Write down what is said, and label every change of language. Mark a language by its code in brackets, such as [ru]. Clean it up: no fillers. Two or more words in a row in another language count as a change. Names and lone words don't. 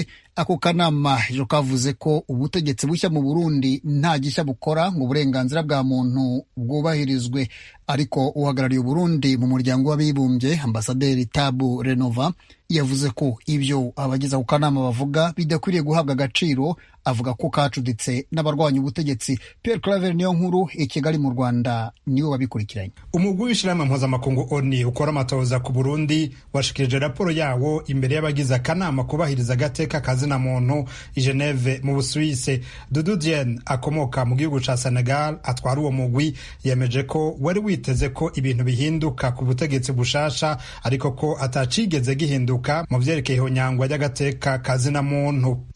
[rw] Ako kanama ejo kavuze ko ubutegetsi bushya mu Burundi nta gishya bukora ngo uburenganzira bwa muntu bwubahirizwe, ariko uhagarariye Burundi mu muryango w'abibumbye Ambasaderi Tabu Renova yavuze ko ibyo abagize ako kanama bavuga bidakwiriye guhabwa agaciro. Avuga ko kacuditse n'abarwanya ubutegetsi. Pierre Claver Niyonkuru i Kigali mu Rwanda niwe wabikurikiranye. [rn] Umugwi w'ishirahamwe mpuzamakungu ONU ukora amatohoza ku Burundi washikirije raporo yawo imbere y'abagize akanama kubahiriza agateka kazina muntu i Geneve mu Busuwise. Dudu Dieng akomoka mu gihugu ca Senegal atwara uwo mugwi yemeje ko wari witeze ko ibintu bihinduka ku butegetsi bushasha, ariko ko atacigeze gihinduka mu vyerekeye ihonyangwa ry'agateka kazina muntu.